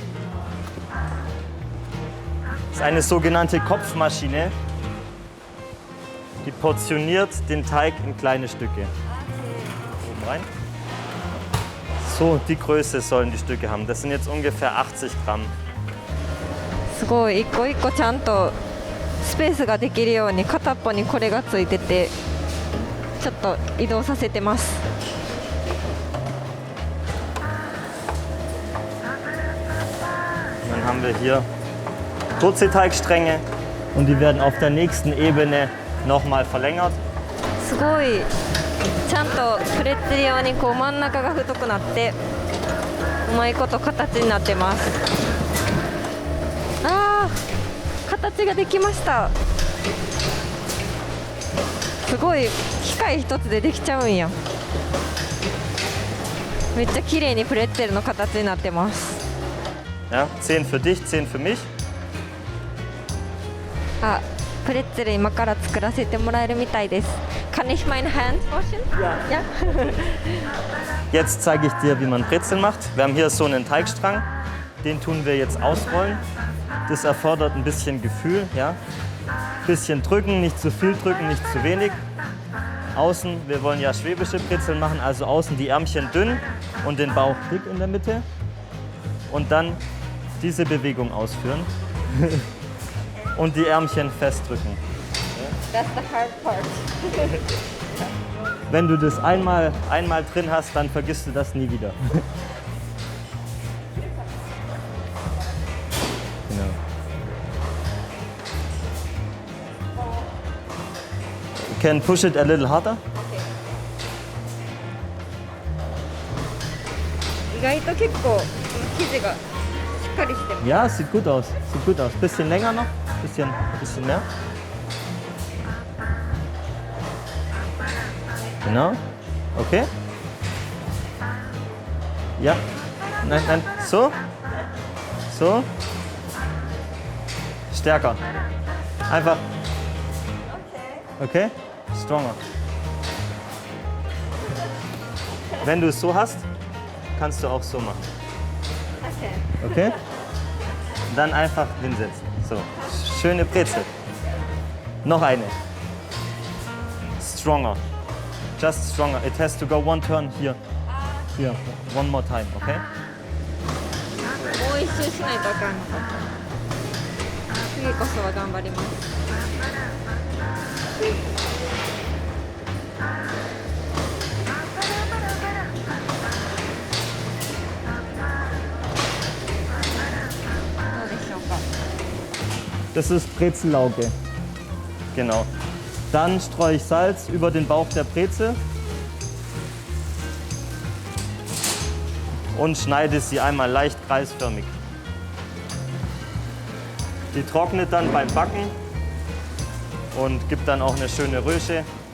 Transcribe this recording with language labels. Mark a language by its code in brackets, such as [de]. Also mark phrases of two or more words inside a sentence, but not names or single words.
[de] Das ist eine sogenannte Kopfmaschine. Die portioniert den Teig in kleine Stücke. Oben rein. So, die Größe sollen die Stücke haben. Das sind jetzt ungefähr 80 Gramm. [ja] すごい、一個一個ちゃんとスペースができるように片っぽにこれがついてて、ちょっと移動させてます。 [de] Dann haben wir hier Wurzelteigstränge und die werden auf der nächsten Ebene nochmal verlängert. [ja] すごい、ちゃんとプレッツェル用にこう真ん中が太くなってうまいこと形になってます。あー、形ができました。すごい、機械一つでできちゃうんや。めっちゃ綺麗にプレッツェルの形になってます。 [de] Ja, 10 für dich, 10 für mich. [ja] あ、プレッツェル今から作らせてもらえるみたいです。 [de] Kann ich meine Hand waschen? Ja. Jetzt zeige ich dir, wie man Brezeln macht. Wir haben hier so einen Teigstrang, den tun wir jetzt ausrollen. Das erfordert ein bisschen Gefühl, ja. Bisschen drücken, nicht zu viel drücken, nicht zu wenig. Außen, wir wollen ja schwäbische Brezeln machen, also außen die Ärmchen dünn und den Bauch dick in der Mitte. Und dann diese Bewegung ausführen und die Ärmchen festdrücken. [en] That's the hard part. [de] Wenn du das einmal drin hast, dann vergisst du das nie wieder. Genau. [en] You can push it a little harder. [ja] 意外と結構生地がしっかりしてます。 [de] Ja, sieht gut aus. Sieht gut aus. Bisschen länger noch. Bisschen mehr. Genau. Okay. Ja. Nein, nein. So. So. Stärker. Einfach. Okay. Stronger. Wenn du es so hast, kannst du auch so machen. Okay? Dann einfach hinsetzen. So. Schöne Brezel. Noch eine. [en] Stronger. Just stronger. It has to go one turn here. Here. One more time, okay? [ja] もう一周しないとあかんのか。次こそは頑張ります。どうでしょうか。 [de] Das ist Brezellauge. Genau. Dann streue ich Salz über den Bauch der Brezel und schneide sie einmal leicht kreisförmig. Die trocknet dann beim Backen und gibt dann auch eine schöne Rösche.